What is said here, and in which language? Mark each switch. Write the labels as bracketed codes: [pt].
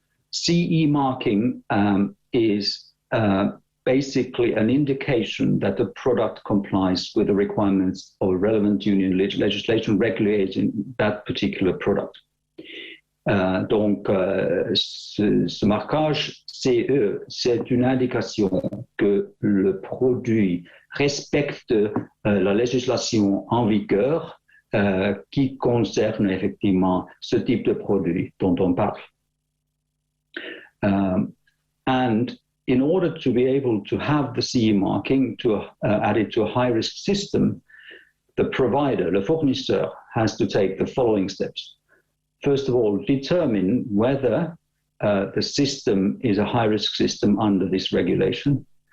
[en] CE marking is basically an indication that the product complies with the requirements of relevant union legislation regulating that particular product. [fr] Donc, ce marquage CE, c'est une indication que le produit respecte la législation en vigueur qui concerne effectivement ce type de produit dont on parle. [en] And in order to be able to have the CE marking to add it to a high-risk system, the provider, [fr] le fournisseur, [en] has to take the following steps. First of all, determine whether the system is a high-risk system under this regulation.